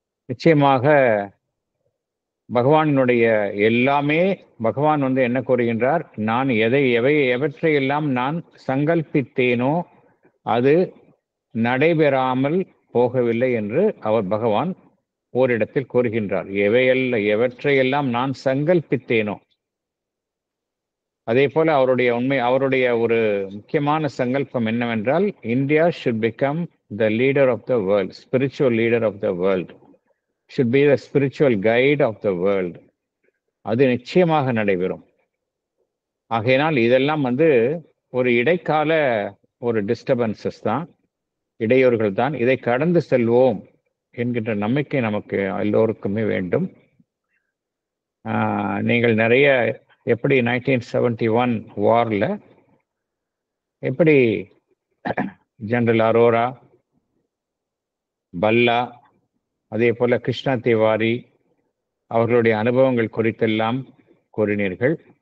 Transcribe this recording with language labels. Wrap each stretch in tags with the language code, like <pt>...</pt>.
<ta>நிச்சயமாக பகவானுடைய எல்லாமே பகவான் என்ன கூறுகின்றார், நான் எவற்றையெல்லாம் நான் சங்கல்பித்தேனோ அது நடைபெறாமல் போகவில்லை என்று பகவான் ஓரிடத்தில் கூறுகின்றார். எவற்றையெல்லாம் நான் சங்கல்பித்தேனோ, அதே போல அவருடைய ஒரு முக்கியமான சங்கல்பம் என்னவென்றால்,</ta> <en>India should become the leader of the world, spiritual leader of the world, should be the spiritual guide of the world.</en> <ta>அது நிச்சயமாக நடைபெறும். ஆகையினால் இதெல்லாம் ஒரு இடைக்கால ஒரு டிஸ்டர்பன்சஸ் தான், இடையூறுகள் தான். இதை கடந்து செல்வோம் என்கின்ற நம்பிக்கை நமக்கு எல்லோருக்குமே வேண்டும். நீங்கள் நிறைய எப்படி 1971 வாரில் எப்படி ஜெனரல் அரோரா, பல்லா, அதே போல கிருஷ்ணா திவாரி அவர்களுடைய அனுபவங்கள் குறித்தெல்லாம் கூறினீர்கள்.</ta>